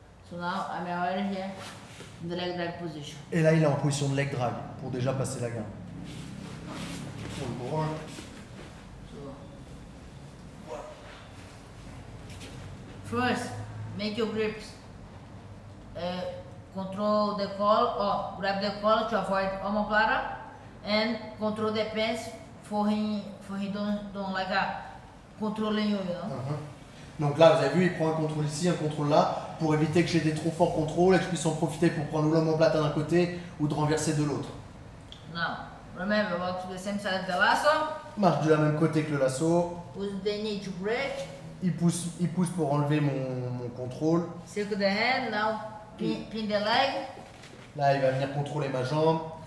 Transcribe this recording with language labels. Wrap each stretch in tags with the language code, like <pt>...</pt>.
<en>So now I'm already here in the leg drag position.</en> <fr>Et là, il est en position de leg drag pour déjà passer la gamme.</fr> <en>One more. First, make your grips. Control the collar, or grab the collar to avoid omoplata, and control the pants for he don't like a controlling you, know.</en> <fr>Donc là, vous avez vu, il prend un contrôle ici, un contrôle là, pour éviter que j'ai des trop forts contrôles et que je puisse en profiter pour prendre l'omoplata d'un côté ou de renverser de l'autre.</fr> <en>Now, remember, walk to the same side of the lasso.</en> <fr>Marche de la même côté que le lasso.</fr> <en>Use the knee to break.</en> <fr>Il pousse pour enlever mon contrôle.</fr> <en>Circle the hand. Now, pin the leg.</en> <fr>Là, il va venir contrôler ma jambe.</fr>